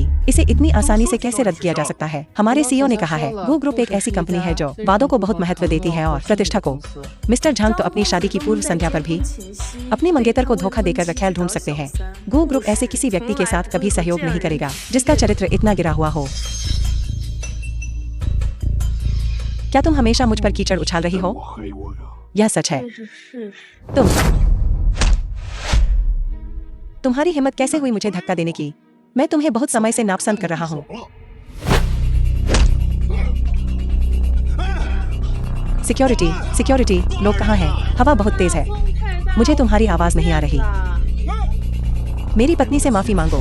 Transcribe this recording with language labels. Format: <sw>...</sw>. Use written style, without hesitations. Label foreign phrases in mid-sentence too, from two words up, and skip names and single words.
<hi>इसे इतनी आसानी से कैसे रद्द किया जा सकता है? हमारे सीईओ ने कहा है गो ग्रुप एक ऐसी कंपनी है जो वादों को बहुत महत्व देती है और प्रतिष्ठा को। मिस्टर झांग तो अपनी शादी की पूर्व संध्या पर भी अपने मंगेतर को धोखा देकर रखैल ढूंढ सकते हैं। गो ग्रुप ऐसे किसी व्यक्ति के साथ कभी सहयोग नहीं करेगा जिसका चरित्र इतना गिरा हुआ हो। क्या तुम हमेशा मुझ पर कीचड़ उछाल रही हो?</hi> <zh>我黑我呀</zh> <hi>यह सच है।</hi> <zh>这是事实。</zh> <hi>तुम्हारी हिम्मत कैसे हुई मुझे धक्का देने की? मैं तुम्हें बहुत समय से नापसंद कर रहा हूँ। सिक्योरिटी, सिक्योरिटी, लोग कहाँ हैं? हवा बहुत तेज है, मुझे तुम्हारी आवाज नहीं आ रही। मेरी पत्नी से माफी मांगो।</hi>